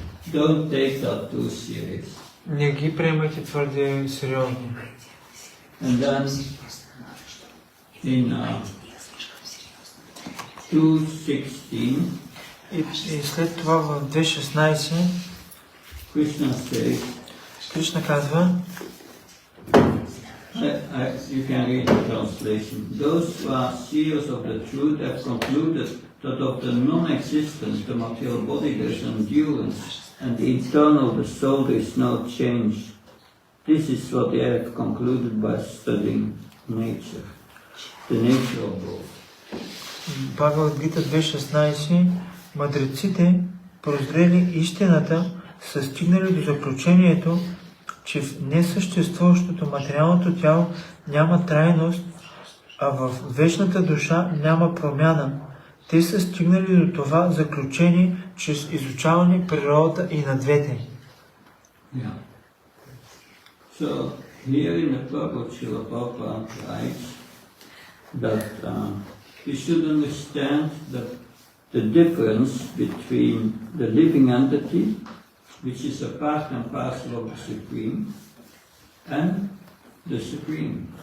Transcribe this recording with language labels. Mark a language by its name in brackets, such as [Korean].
[English] Don't take that too serious. [Bulgarian] Не ги приемайте твърде сериозно. [English] And then in 2:16, [Bulgarian] И след това в 2.16 [English] Krishna says, [Bulgarian] Кришна казва, [English] you can read the translation. Those who are seers of the truth have concluded that of the non-existent, the material body, there is endurance, and the eternal, the soul, there is no change. This is what they have concluded by studying nature, the nature of both. [Bulgarian] Бхагавад Гита 2.16, мъдреците, прозрели истината, са стигнали до заключението, че в несъществуващото материалното тяло няма трайност, а в вечната душа няма промяна. Те са стигнали до това заключение чрез изучаване природата и на двете. [English] Yeah. So here in the purport, Srila Prabhupada writes that we should understand that the difference between the living entity, which is a part and parcel of the Supreme, and the Supreme.